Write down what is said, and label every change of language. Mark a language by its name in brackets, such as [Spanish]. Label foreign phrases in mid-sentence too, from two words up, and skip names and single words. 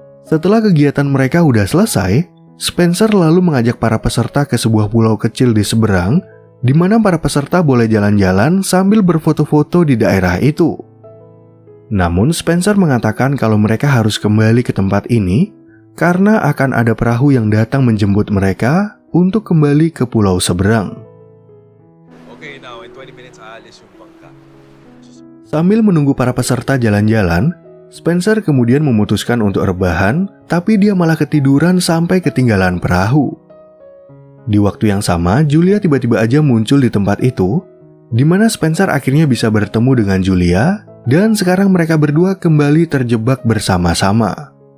[Indonesian] Setelah kegiatan mereka udah selesai, Spencer lalu mengajak para peserta ke sebuah pulau kecil di seberang, di mana para peserta boleh jalan-jalan sambil berfoto-foto di daerah itu. Namun Spencer mengatakan kalau mereka harus kembali ke tempat ini karena akan ada perahu yang datang menjemput mereka untuk kembali ke pulau seberang. [English] Okay, now in 20 minutes [Filipino] aalis yung bangka. [Indonesian] Sambil menunggu para peserta jalan-jalan, Spencer kemudian memutuskan untuk rebahan, tapi dia malah ketiduran sampai ketinggalan perahu. Di waktu yang sama, Julia tiba-tiba aja muncul di tempat itu, di mana Spencer akhirnya bisa bertemu dengan Julia, dan sekarang mereka berdua kembali terjebak bersama-sama.